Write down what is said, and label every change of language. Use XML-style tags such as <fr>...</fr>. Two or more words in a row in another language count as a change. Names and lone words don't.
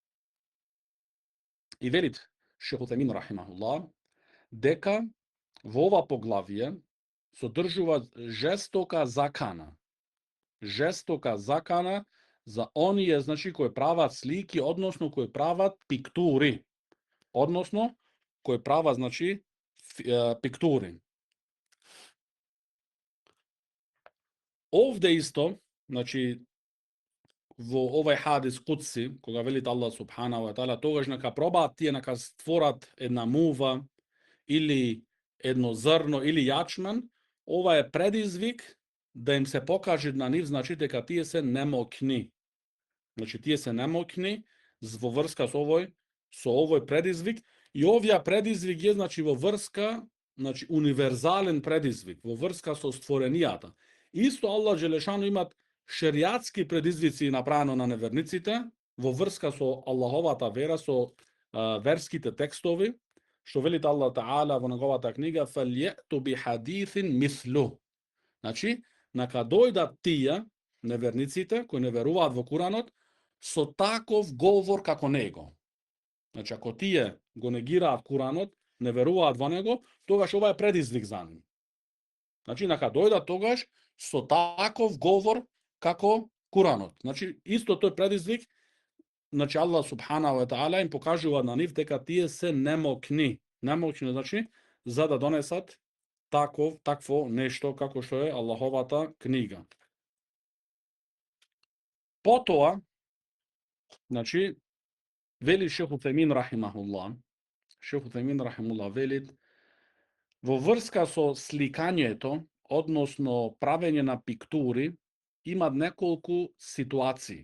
<mk>И велит Шейх Утемин рахимахуллах дека во ова поглавие содржува жестока закана за оние, значи, кои прават слики, односно кои прават пиктури. Односно кои прават, значи, пиктури. Овде исто, значи, во овај хадис кудси, кога велит Аллах</mk> <ar>سبحانه وتعالى,</ar> <mk>тогаш нека пробаат тие нека створат една мува или едно зрно или јачмен, ова е предизвик да им се покаже на нив, значи, дека тие се немокни. Значи, тие се немокни во врска со овој предизвик, и овија предизвик е, значи, во врска, значи, универзален предизвик, во врска со створенијата. Исто Аллах Джелешану имат шеријатски предизвици направено на неверниците, во врска со Аллаховата вера, со верските текстови, што велит Аллах Таала во неговата книга,</mk> <ar>فَلْيَأْتُ بِحَدِيثٍ مِثْلُهُ.</ar> <mk>Значи, нека дојдат тие, неверниците, кои не веруваат во Куранот, со таков говор како него. Значи, ако тие го негираат Куранот, не веруваат во него, тогаш ова е предизвик за нив. Значи, нека дојдат тогаш со таков говор како Куранот. Значи, исто тој предизвик, значи, Аллах</mk> <ar>سبحانه وتعالى</ar> <mk>им покажува на нив дека тие се немокни. Немокни, значи, за да донесат такво нешто како што е Аллаховата книга. Потоа, значи, вели Шейх Утемин рахимахуллах, велит, во врска со сликањето, односно правење на пиктури, има неколку ситуации.</mk>